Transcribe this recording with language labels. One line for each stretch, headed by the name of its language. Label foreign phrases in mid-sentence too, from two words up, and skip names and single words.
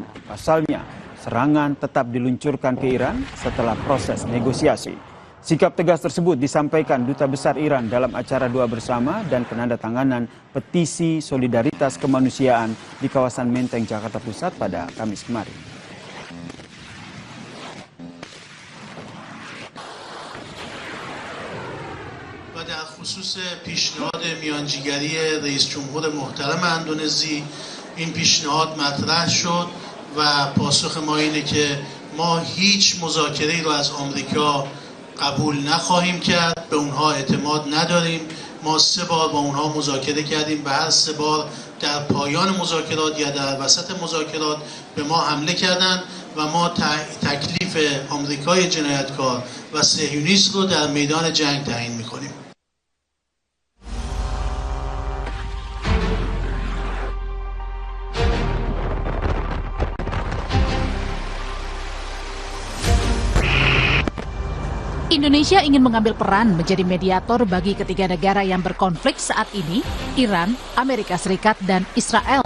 Indonesian: Pasalnya, serangan tetap diluncurkan ke Iran setelah proses negosiasi. Sikap tegas tersebut disampaikan Duta Besar Iran dalam acara doa bersama dan penandatanganan petisi solidaritas kemanusiaan di kawasan Menteng, Jakarta Pusat pada Kamis kemarin.
Persian: در خصوص پیشنهاد میانجیگری رئیس جمهور محترم اندونزی این پیشنهاد مطرح شد و پاسخ ما اینه که ما هیچ مذاکره‌ای رو از آمریکا قبول نخواهیم کرد. به اونها اعتماد نداریم. ما 3 بار با اونها مذاکره کردیم. به هر 3 بار در پایان مذاکرات یا در وسط مذاکرات به ما حمله کردند و ما تکلیف آمریکای جنایتکار و صهیونیست رو در میدان جنگ تعیین می‌کنیم.
Indonesian: Indonesia ingin mengambil peran menjadi mediator bagi ketiga negara yang berkonflik saat ini, Iran, Amerika Serikat, dan Israel.